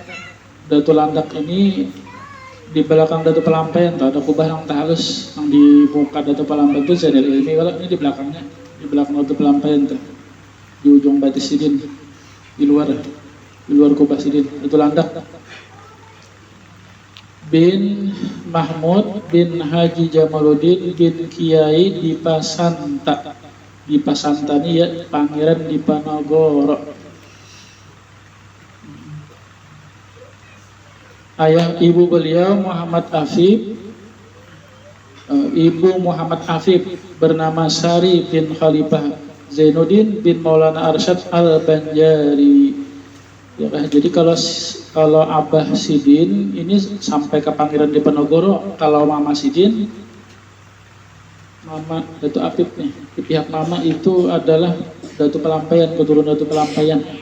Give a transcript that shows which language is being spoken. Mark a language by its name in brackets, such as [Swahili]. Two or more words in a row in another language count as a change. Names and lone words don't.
[Banjar] Datulandak ini di belakang Datu Pelampaian tuh ada kubah yang halus yang di muka Datu Pelampaian itu Zainal Ilmi. Kalau ini di belakangnya, di belakang Datu Pelampaian tuh di ujung Batis Sidin, di luar kubah Sidin. Datulandak bin Mahmud bin Haji Jamaluddin bin Kiai Dipasanta. Dipasanta ini ya Pangeran Diponegoro. Ayah ibu beliau Muhammad Afif, ibu Muhammad Afif bernama Sari bin Khalifah Zainuddin bin Maulana Arsyad Al-Banjari. Ya, jadi kalau Abah Sidin ini sampai ke Pangeran Diponegoro, kalau Mama Sidin, Mama Datu Afif nih, di pihak Mama itu adalah Datu Pelampaian, keturunan Datu Pelampaian.